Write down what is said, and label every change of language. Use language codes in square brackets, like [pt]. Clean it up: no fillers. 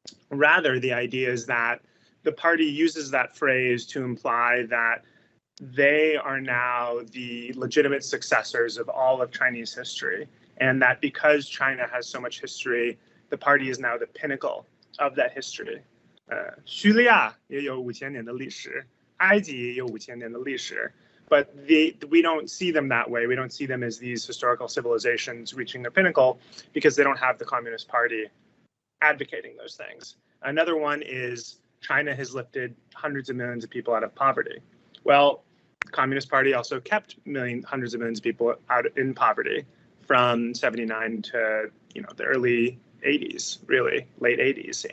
[en] Rather, the idea is that the party uses that phrase to imply that they are now the legitimate successors of all of Chinese history. And that because China has so much history, the party is now the pinnacle of that history. [zh] 叙利亚也有5000年的历史，埃及也有5000年的历史。 [en] But we don't see them that way. We don't see them as these historical civilizations reaching their pinnacle because they don't have the Communist Party advocating those things. Another one is China has lifted hundreds of millions of people out of poverty. Well, the Communist Party also kept hundreds of millions of people out in poverty from 79 to the early 80s, really, late 80s.